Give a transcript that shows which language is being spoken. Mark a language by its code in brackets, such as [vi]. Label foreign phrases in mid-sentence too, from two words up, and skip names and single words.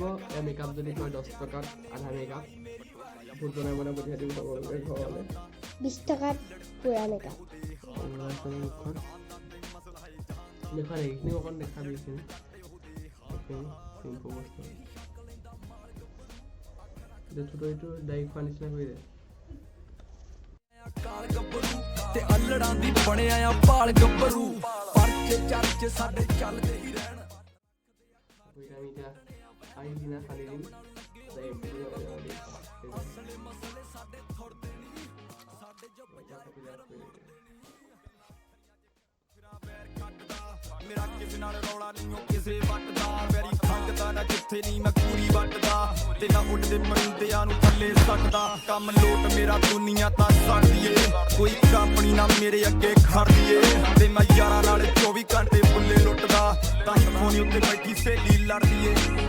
[as] এই মেকআপ যদি কয় 10 টকাত আধা মেকআপ ভোট বনাই পঠিয়াই দিম সকলোকে ঘৰলৈ। 20 টকাত পুৰা মেকআপ। মুখখন দেখা নাই, এইখিনি অকণ দেখাবি। এইখিনি চিম্পল বস্তু এইটো ডাইৰেক্ট খোৱা নিচিনা কৰি দে। [pa] ਤੇ ਅਲੜਾਂ ਦੀ ਬਣਿਆ ਆ ਪਾਲ ਗੱਭਰੂ ਪਰਚੇ ਚਰਚੇ ਸਾਡੇ ਚੱਲਦੇ ਹੀ ਰਹਿਣ। [as] আইলিনা খালি দিম [pa] ਮਸਲੇ ਸਾਡੇ ਥੁੜਦੇ ਨਹੀਂ ਸਾਡੇ ਜੋ ਮੇਰਾ ਕਿਸੇ ਨਾਲ ਰੌਲਾ ਨਹੀਂ ਉਹ ਕਿਸੇ ਵੱਟਦਾ ਮੇਰੀ ਖੰਗਦਾ ਨਾ ਜਿੱਥੇ ਨਹੀਂ ਮੈਂ ਪੂਰੀ ਵੱਟਦਾ ਤੇ ਨਾ ਉੱਡਦੇ ਮਰਿੰਦਿਆਂ ਨੂੰ ਥੱਲੇ ਸੱਟਦਾ ਕੰਮ ਲੋਟ ਮੇਰਾ ਦੁਨੀਆ ਤਾਂ ਸੜਦੀ ਏ ਕੋਈ ਕੰਪਨੀ ਨਾ ਮੇਰੇ ਅੱਗੇ ਖੜਦੀ ਏ ਤੇ ਮੈਂ ਯਾਰਾਂ ਨਾਲ 24 ਘੰਟੇ ਬੁੱਲੇ ਲੁੱਟਦਾ ਤਾਂ ਹੀ ਫੋਨ ਉੱਤੇ ਬੈਠੀ ਸਹੇਲੀ ਲੜਦੀ ਏ